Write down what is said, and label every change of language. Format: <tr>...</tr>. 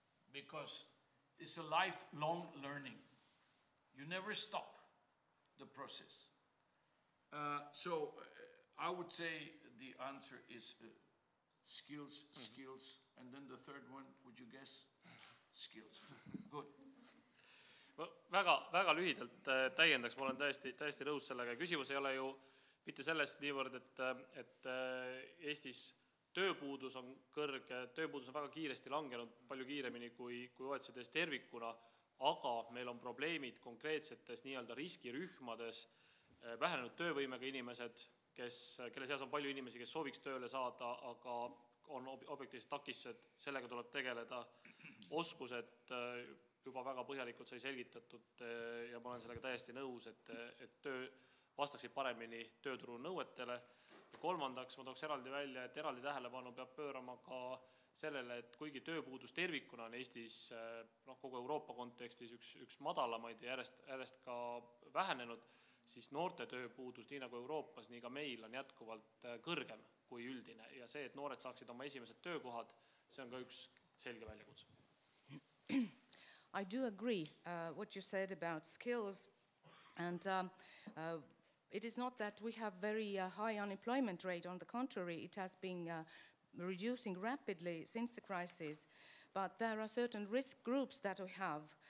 <en>Because it's a lifelong learning. You never stop the process. I would say the answer is skills, skills, and then the third one, would you guess? Skills. Good.</en> <et>Väga lühidalt täiendaks, ma olen täiesti nõus sellega. Küsimus ei ole ju mitte sellest niivõrd, et Eestis tööpuudus on kõrge, tööpuudus on väga kiiresti langenud, palju kiiremini kui OECD-s tervikuna, aga meil on probleemid konkreetsetes nii-öelda riskirühmades, vähenenud töövõimega inimesed, kelle seas on palju inimesi, kes sooviks tööle saada, aga on objektiivsed takistused, sellega tuleb tegeleda, oskused juba väga põhjalikult sai selgitatud ja ma olen sellega täiesti nõus, et töö vastaksid paremini tööturu nõuetele. Ja kolmandaks ma tooks eraldi välja, et eraldi tähelepanu peab pöörama ka sellele, et kuigi tööpuudus tervikuna on Eestis kogu Euroopa kontekstis üks madalamaid ja järjest ka vähenenud, siis noorte tööpuudus nii nagu Euroopas, nii ka meil on jätkuvalt kõrgem kui üldine. Ja see, et noored saaksid oma esimesed töökohad, see on ka üks selge väljakutse.</et> <en>I do agree what you said about skills, and it is not that we have very high unemployment rate. On the contrary, it has been reducing rapidly since the crisis, but there are certain risk groups that we have.</en>